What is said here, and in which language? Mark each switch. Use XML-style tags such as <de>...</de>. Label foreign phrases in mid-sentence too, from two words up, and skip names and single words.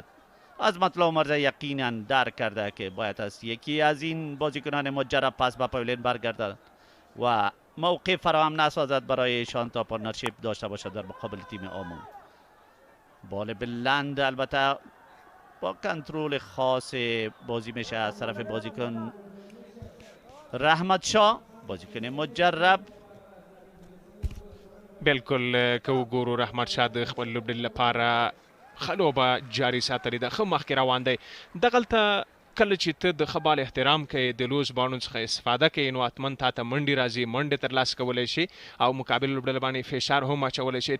<fa>عظمت الله مرزا یقینا درک کرده که باید است یکی از این بازیکنان مجرب پس به پاولین برگردد و موقع فراهم نسازد برای ایشان تا پارتنرشیپ داشته باشد در مقابل تیم آمو. بال بلند البته با کنترل خاص بازی میشه از طرف بازیکن رحمت شاه، بازیکن مجرب.</fa> <ps>بالکل که وګورو رحمت شاه د خپل لوبډلې لپاره ښه لوبه جاري ساتلې ده، ښه مخکې روان دی. دغلته کله چې ته د ښه بال احترام کوې، د لوز باڼو څخه استفاده کوې، نو حتما تا ته منډې راځي، منډې ترلاسه کولی شي او مقابل لوبډله باندې فشار هم اچولی شي.</ps>